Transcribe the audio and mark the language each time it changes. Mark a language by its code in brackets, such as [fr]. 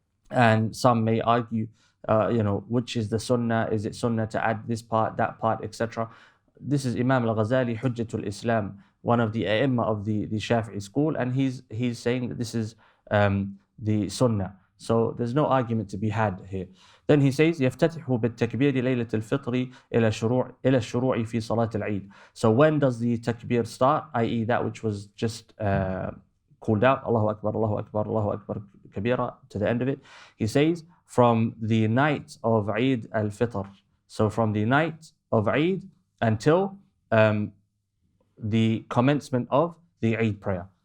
[en] And some may argue, which is the sunnah? Is it sunnah to add this part, that part, etc.? This is Imam Ghazali, Hujjatul Islam, one of the aimma of the Shafi'i school, and he's saying that this is the sunnah. So there's no argument to be had here. Then he says [ar] يفتتح بالتكبير ليلة الفطر إلى الشروع في صلاة العيد. [en] So when does the takbir start, i.e. that which was just called out, [ar] Allahu Akbar, Allahu Akbar, Allahu Akbar kabira, [en] to the end of it? He says from the night of Eid al-Fitr. So from the night of Eid until the commencement of the Eid prayer.